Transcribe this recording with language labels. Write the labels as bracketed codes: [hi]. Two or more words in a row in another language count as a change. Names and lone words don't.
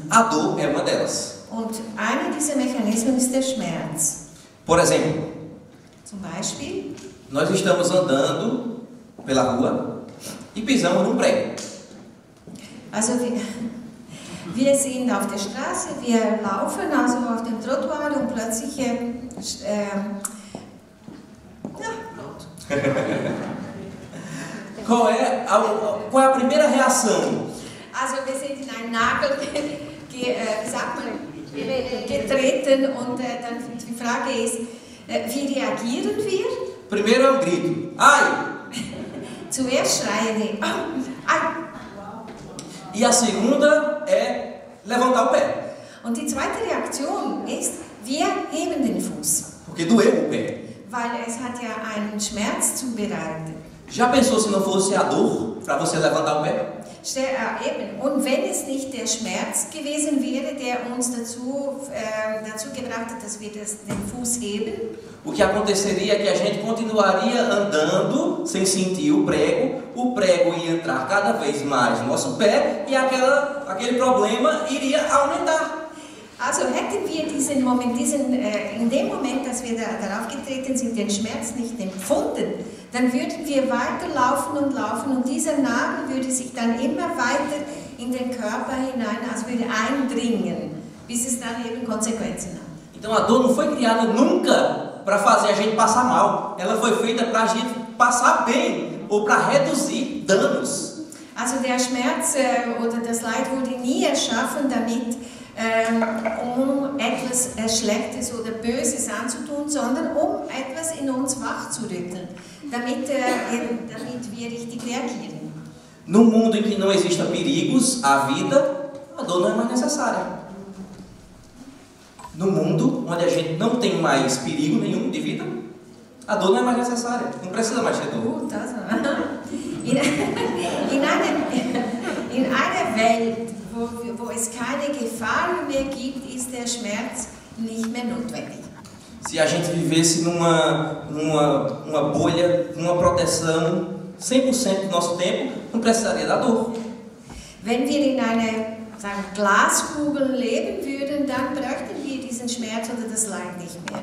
[pt] A dor é uma delas. [de] Und einer dieser Mechanismen ist der Schmerz. [pt] Por exemplo, [de] zum Beispiel, [pt] nós estamos andando pela rua e pisamos num prego. [de] Also wir sind auf der Straße, wir laufen also auf dem Trottoir und plötzlich [pt] Qual é a primeira reação? [de] Also wir sind in einen Nagel getreten und dann die Frage ist, wie reagieren wir? [pt] Primeiro é um grito. Ai! [de] Zuerst schreien wir, ai! [pt] E a segunda é levantar o pé. [de] Und die zweite Reaktion ist, wir heben den Fuß. [pt] Porque doeu o pé. [de] Weil es hat ja einen Schmerz zubereitet. [pt] Já pensou se não fosse a dor para você levantar o pé? [de] Eben. Und wenn es nicht der Schmerz gewesen wäre, der uns dazu gebracht hat, dass wir den Fuß heben, [pt] o que aconteceria é que a gente continuaria andando sem sentir o prego ia entrar cada vez mais no nosso pé e aquele problema iria aumentar. [de] Also hätten wir in dem Moment, dass wir darauf getreten sind, den Schmerz nicht empfunden, dann würden wir weiterlaufen und dieser Nagel würde sich dann immer weiter in den Körper hinein, also würde eindringen, bis es dann eben Konsequenzen hat. [pt] Então a dor não foi criada nunca para fazer a gente passar mal, ela foi feita para a gente passar bem ou para reduzir danos. [de] Also der Schmerz oder das Leid wurde nie erschaffen, damit um etwas Schlechtes oder Böses anzutun, sondern um etwas in uns wachzurütteln, damit wir richtig reagieren. [pt] No mundo em que não existam perigos à vida, a dor não é mais necessária. No mundo onde a gente não tem mais perigo nenhum de vida, a dor não é mais necessária. Não precisa mais ter dor. [de] In einer Welt, wo es keine Gefahr mehr gibt, ist der Schmerz nicht mehr notwendig. [pt] Se a gente vivesse numa bolha, numa proteção 100% do nosso tempo, não precisaria da dor. [de] Wenn wir in einer sagen, Glaskugeln leben würden, dann bräuchten wir diesen Schmerz oder das Leid nicht mehr.